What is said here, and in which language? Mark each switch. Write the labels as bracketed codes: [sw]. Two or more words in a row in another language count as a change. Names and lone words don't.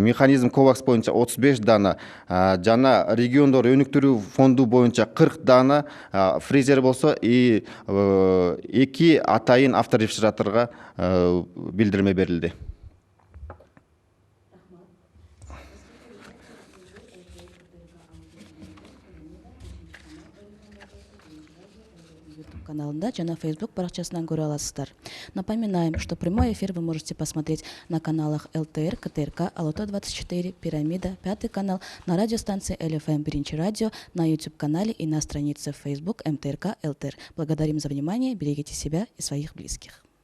[ky] Механизм ковакс боюнча 35 дана жана региондор өнүктүрүү фонду боюнча 40 дана, фризер болсо 2 атайын авторефрижераторга билдирме берилди. Каналында жана Facebook баракчасынан көрө аласыздар. [ru] Напоминаем, что прямой эфир вы можете посмотреть на каналах ЛТР, КТРК, Алото 24, Пирамида, 5 канал, на радиостанции ЛФМ Биринчи радио, на YouTube-канале и на странице Facebook МТРК ЛТР. Благодарим за внимание, берегите себя и своих близких.